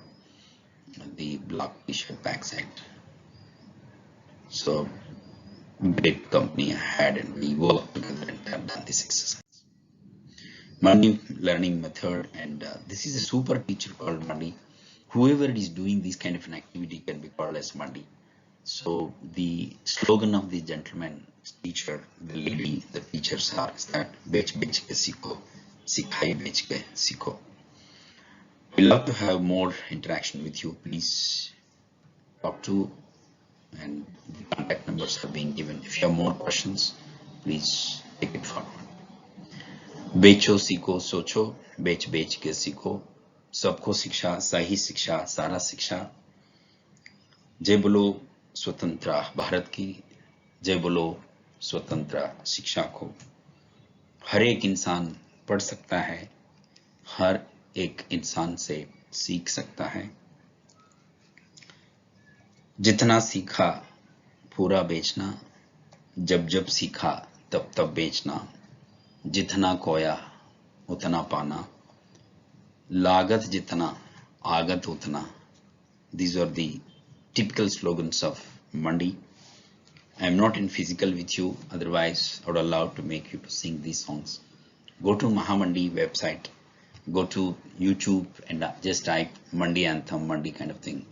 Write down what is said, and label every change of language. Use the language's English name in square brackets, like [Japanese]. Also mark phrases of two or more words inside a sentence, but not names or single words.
[English] The block t-shirt backside. So great company I had, and we worked together and have done this exercise. Mandi learning method, and this is a super teacher called Mandi. Whoever is doing this kind of an activity can be called as Mandi. So the slogan of the gentleman teacher, the lady, the teachers are is that [Hindi] बेच के सीखो, सिखाई बेच के सीखो. [English] We love to have more interaction with you. Please talk to, and the contact numbers are being given. If you have more questions, please take it forward. [Hindi] बेचो सीखो सोचो बेच बेच के सीखो सबको शिक्षा सही शिक्षा सारा शिक्षा जय बोलो स्वतंत्र भारत की जय बोलो स्वतंत्र शिक्षा को हर एक इंसान पढ़ सकता है हर एक इंसान से सीख सकता है जितना सीखा पूरा बेचना जब जब सीखा तब तब बेचना जितना खोया उतना पाना लागत जितना आगत उतना. [English] These are the typical slogans of Mandi. I am not in physical with you, otherwise I would allow to make you to sing these songs. Go to Mahamandi website, go to YouTube and just type Mandi anthem, Mandi kind of thing.